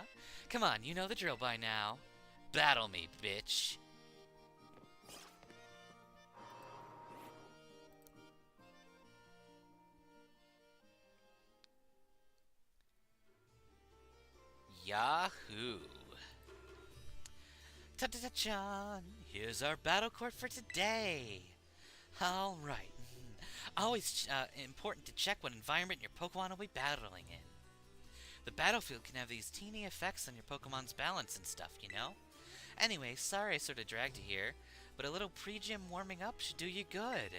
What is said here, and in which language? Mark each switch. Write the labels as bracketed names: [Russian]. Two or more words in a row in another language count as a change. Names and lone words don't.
[English] Come on, you know the drill by now. Battle me, bitch. Yahoo! Ta-ta-ta-chan! Here's our battle court for today! Alright. Always important to check what environment your Pokemon will be battling in. The battlefield can have these teeny effects on your Pokemon's balance and stuff, you know? Anyway, sorry I sort of dragged you here, but a little pre-gym warming up should do you good.